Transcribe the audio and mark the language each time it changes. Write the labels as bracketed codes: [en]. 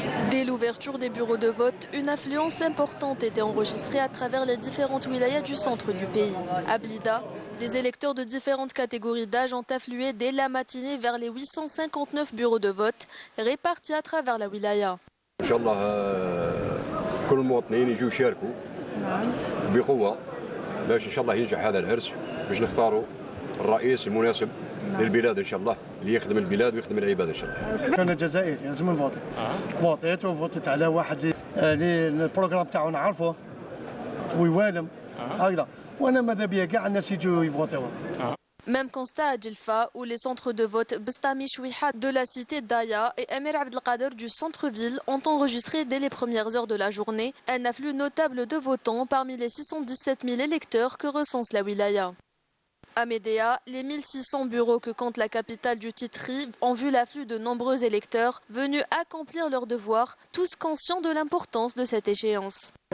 [fr] Dès l'ouverture des bureaux de vote, une affluence importante était enregistrée à travers les différentes wilayas du centre du pays. À Blida, des électeurs de différentes catégories d'âge ont afflué dès la matinée vers les 859 bureaux de vote répartis à travers la wilaya. [ar] إن شاء الله كل المواطنين يجوا يشاركوا بقوة باش إن شاء الله ينجح هذا العرس باش نختاروا الرئيس المناسب للبلاد إن شاء الله اللي يخدم البلاد ويخدم العباد إن شاء الله. أنا جزائري لازم نفوتي. فوتيت وفوتيت على واحد اللي البروغرام تاعو نعرفه ويوالم هكذا وأنا ماذا بيا كاع الناس يجوا يفوتيو. [fr] Même constat à Djelfa, où les centres de vote Bstami Chouiha de la cité d'Aya et Amir Abdelkader du centre-ville ont enregistré dès les premières heures de la journée un afflux notable de votants parmi les 617 000 électeurs que recense la wilaya. À Médéa, les 1600 bureaux que compte la capitale du Titri ont vu l'afflux de nombreux électeurs venus accomplir leurs devoirs, tous conscients de l'importance de cette échéance.